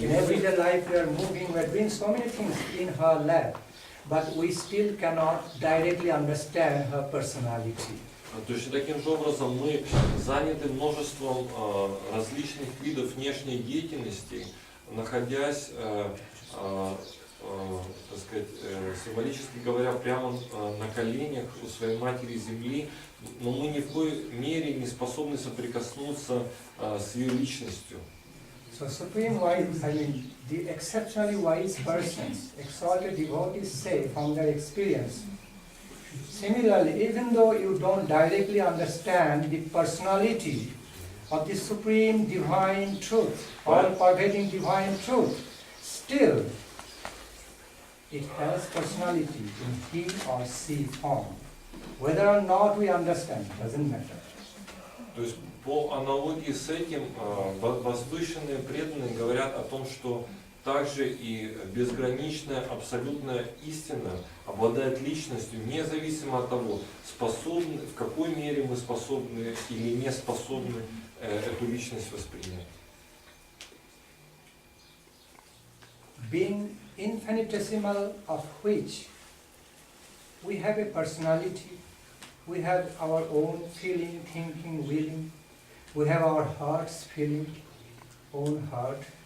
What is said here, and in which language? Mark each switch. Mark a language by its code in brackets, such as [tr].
[en] In everyday life, we are moving, we are doing so many things in her lap, but we still cannot directly understand her personality. [ru] точно таким же образом мы заняты множеством различных видов внешней деятельности, находясь, так сказать, символически говоря, прямо на коленях у своей матери Земли, но мы ни в коей мере не способны соприкоснуться с ее личностью. [en] So supreme wise, I mean, the exceptionally wise persons, exalted devotees say from their experience. Similarly, even though you don't directly understand the personality of the supreme divine truth, all-pervading divine truth, still it has personality in he or she form. Whether or not we understand, doesn't matter. [ru] То есть по аналогии с этим возвышенные преданные говорят о том, что также и безграничная абсолютная истина обладает личностью, независимо от того, способны, в какой мере мы способны или не способны эту личность воспринять. [en] Being infinitesimal of which we have a personality, we have our own feeling, thinking, willing, we have our heart's feeling, own heart.